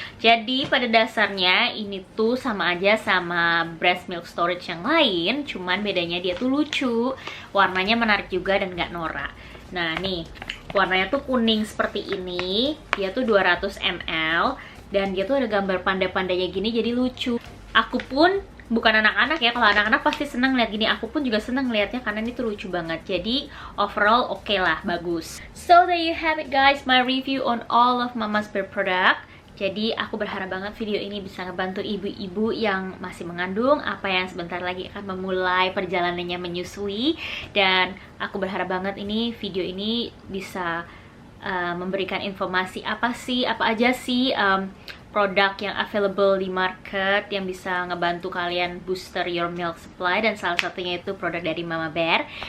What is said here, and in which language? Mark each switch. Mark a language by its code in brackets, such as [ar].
[id] Jadi pada dasarnya ini tuh sama aja sama breast milk storage yang lain, cuman bedanya dia tuh lucu, warnanya menarik juga dan nggak norak. Nah nih, warnanya tuh kuning seperti ini, dia tuh 200 ml, dan dia tuh ada gambar panda-pandanya gini, jadi lucu. Aku pun bukan anak-anak ya, kalau anak-anak pasti seneng lihat gini, aku pun juga seneng lihatnya karena ini tuh lucu banget. Jadi overall oke lah, bagus. [en] So there you have it guys, my review on all of Mama's Bear product. [id] Jadi aku berharap banget video ini bisa ngebantu ibu-ibu yang masih mengandung, apa yang sebentar lagi akan memulai perjalanannya menyusui. Dan aku berharap banget ini video ini bisa memberikan informasi apa aja sih produk yang available di market yang bisa ngebantu kalian [en] booster your milk supply, [id] dan salah satunya itu produk dari Mama Bear.